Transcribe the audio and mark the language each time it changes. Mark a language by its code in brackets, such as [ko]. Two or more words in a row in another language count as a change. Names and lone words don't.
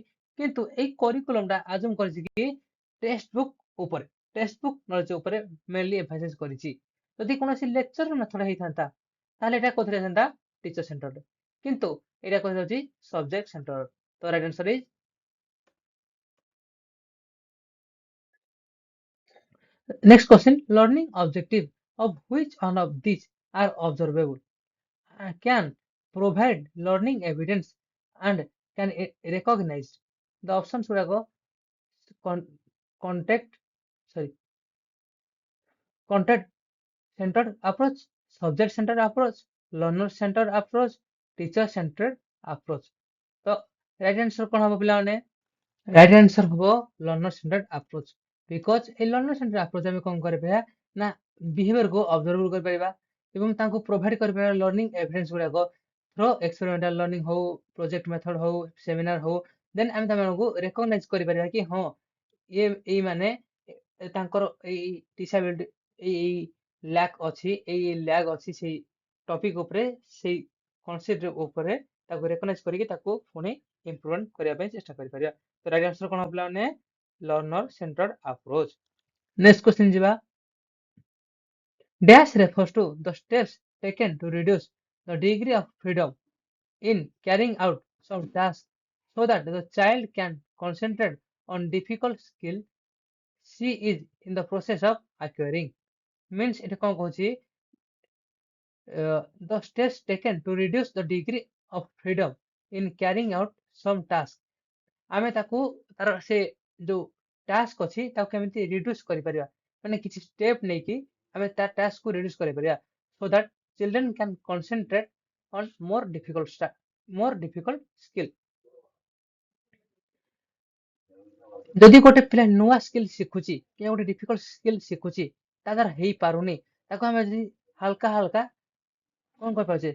[or] କିନ୍ତୁ ଏଇ କରିକୁଲମ ଟା ଆଜୁମ କରିଛି କି [en] text book [or] ଉପରେ, [en] text book knowledge [or] ଉପରେ [en] mainly emphasis [or] କରିଛି। ଯଦି କୌଣସି [en] lecture method [or] ହେଇଥାନ୍ତା, ତାହେଲେ ଏଇଟା କୋଉଥିରେ ହେଇଥାନ୍ତା? [en] teacher centerରେ। [or] କିନ୍ତୁ ଏଇଟା କୁହାଯାଉଛି [en] subject center. [or] ତ [en] right answer is next question, learning objective of which one of these are observable? Can provide learning evidence and can recognize। the options ଗୁଡାକ contact sorry content centered approach, subject centered approach, learner centered approach, teacher centered approach। [or] ତ [en] right answer [or] କଣ ହବ ପିଲାମାନେ? [en] right answer [or] ହବ [en] learner centered approach. because a learner centered approach [or] ଆମେ କଣ କରିପାରିବା ନା ବିହେଭିୟରକୁ ଅବଜର୍ଭ କରିପାରିବା ଏବଂ ତାଙ୍କୁ ପ୍ରୋଭାଇଡ କରିପାରିବା [en] learning evidence [or] ଗୁଡାକ [en] through experimental learning [or] ହଉ, [en] project method [or] ହଉ, ସେମିନାର ହଉ। ଦେନ୍ ଆମେ ସେମାନଙ୍କୁ ରେକଗ୍ନାଇଜ କରିପାରିବା କି ହଁ ଏଇ ମାନେ ତାଙ୍କର ଏଇ ଡିସାବିଲିଟି, ଏଇ ଲ୍ୟାକ୍ ଅଛି, ଏଇ ଲ୍ୟାକ୍ ଅଛି ସେଇ ଟପିକ ଉପରେ, ସେଇ କନସେପ୍ଟ ଉପରେ ତାକୁ ରେକଗ୍ନାଇଜ କରିକି ତାକୁ ପୁଣି ଇମ୍ପ୍ରୁଭମେଣ୍ଟ କରିବା ପାଇଁ ଚେଷ୍ଟା କରିପାରିବା। ତ [en] right answer [or] କଣ ହବ ପିଲାମାନେ? [en] learner centered approach. next question [or] ଯିବା। [en] Dash refers to the steps taken to reduce the degree of freedom in carrying out some tasks so that the child can concentrate on difficult skill she is in the process of acquiring। [or] means ଏଠି କଣ କହୁଛି? [en] the steps taken to reduce the degree of freedom in carrying out some task। [or] ଆମେ ତାକୁ ତାର ସେ ଯୋଉ ଟାସ୍କ ଅଛି ତାକୁ କେମିତି ରିଡ୍ୟୁସ କରିପାରିବା, ମାନେ କିଛି ଷ୍ଟେପ ନେଇକି ଆମେ ତା ଟାସ୍କକୁ ରିଡ୍ୟୁସ କରିପାରିବା [en] so that children can concentrate on more difficult skill. [or] ଯଦି ଗୋଟେ ପିଲା ନୂଆ ସ୍କିଲ୍ ଶିଖୁଛି କି ଗୋଟେ [en] difficult skill [or] ଶିଖୁଛି, ତା ଦ୍ୱାରା ହେଇପାରୁନି, ତାକୁ ଆମେ ଯଦି ହାଲକା ହାଲକା କଣ କରିପାରୁଛେ?